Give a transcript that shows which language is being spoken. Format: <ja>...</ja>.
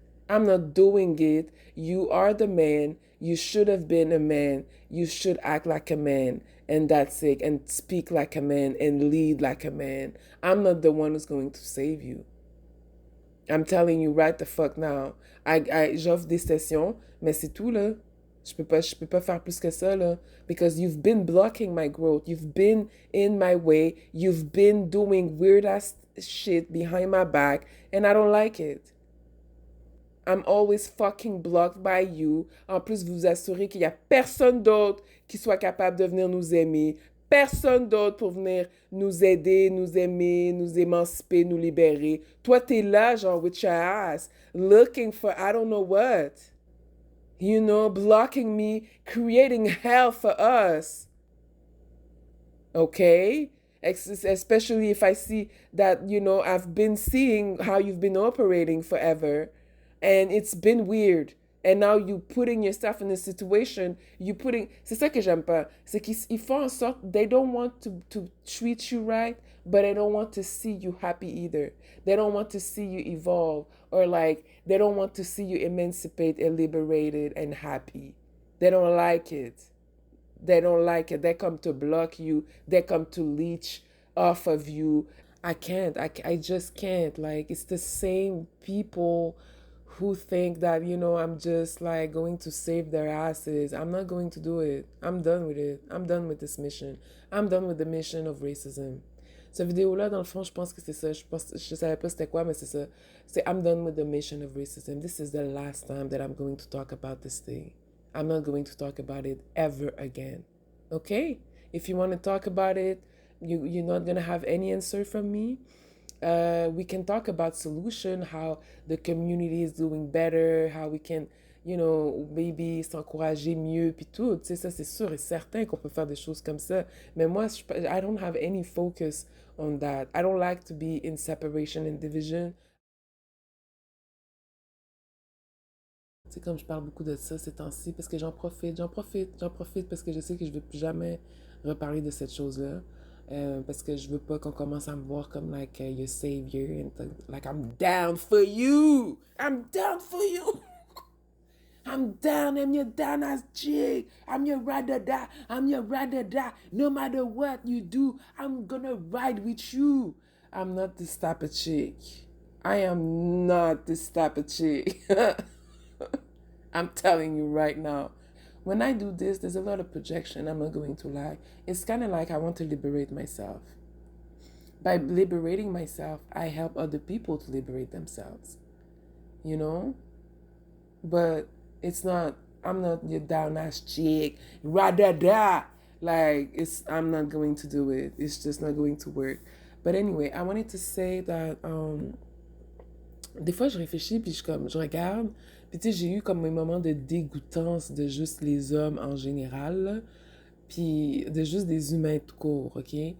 <en>I'm not doing it. You are the man. You should have been a man. You should act like a man. And that's it. And speak like a man and lead like a man. I'm not the one who's going to save you. I'm telling you right the fuck now.</en> <fr>J'offre des sessions, mais c'est tout là. Je peux pas faire plus que ça là.</fr> <en>Because you've been blocking my growth. You've been in my way. You've been doing weird ass shit behind my back. And I don't like it. I'm always fucking blocked by you.</en> <fr>En plus, vous vous assurez qu'il n'y a personne d'autre qui soit capable de venir nous aimer. Personne d'autre pour venir nous aider, nous aimer, nous émanciper, nous libérer. Toi, t'es là, genre,</fr> <en>with your ass, looking for I don't know what. You know, blocking me, creating hell for us. Okay? Especially if I see that, I've been seeing how you've been operating forever and it's been weird. And now you putting yourself in a situation,</en> <fr>c'est ça que j'aime pas. C'est qu'ils font en sorte,</fr> <en>they don't want to treat you right, but they don't want to see you happy either. They don't want to see you evolve or like, they don't want to see you emancipate and liberated and happy. They don't like it. They don't like it. They come to block you. They come to leech off of you. I can't. I just can't. Like, it's the same people who think that, I'm just like going to save their asses. I'm not going to do it. I'm done with it. I'm done with this mission. I'm done with the mission of racism.</en> <fr>Cette vidéo-là, dans le fond, je pense que c'est ça. Je savais pas c'était quoi, mais c'est ça.</fr> <en>C'est I'm done with the mission of racism. This is the last time that I'm going to talk about this thing. I'm not going to talk about it ever again. Okay? If you want to talk about it, you're not going to have any answer from me. We can talk about solution, how the community is doing better, how we can, maybe</en> <fr>s'encourager mieux, puis tout. Tu sais, ça, c'est sûr et certain qu'on peut faire des choses comme ça. Mais moi,</fr> <en>I don't have any focus on that. I don't like to be in separation and division.</en> <fr>Tu sais, comme je parle beaucoup de ça ces temps-ci, parce que j'en profite parce que je sais que je ne vais plus jamais reparler de cette chose-là. Parce que je veux pas qu'on commence à me voir comme</fr> <en>like your savior and like I'm down for you. I'm down for you. I'm down. I'm your down ass chick. I'm your ride or die. I'm your ride or die. No matter what you do, I'm gonna ride with you. I'm not this type of chick. I am not this type of chick. I'm telling you right now. When I do this, there's a lot of projection. I'm not going to lie. It's kind of like I want to liberate myself. By liberating myself, I help other people to liberate themselves. You know? But it's not, I'm not your down ass chick, rah da. Like, I'm not going to do it. It's just not going to work. But anyway, I wanted to say that</en> <fr>des fois, je réfléchis, puis je regarde, puis tu sais, j'ai eu comme un moment de dégoûtance de juste les hommes en général, là, puis de juste des humains tout court, OK?</fr>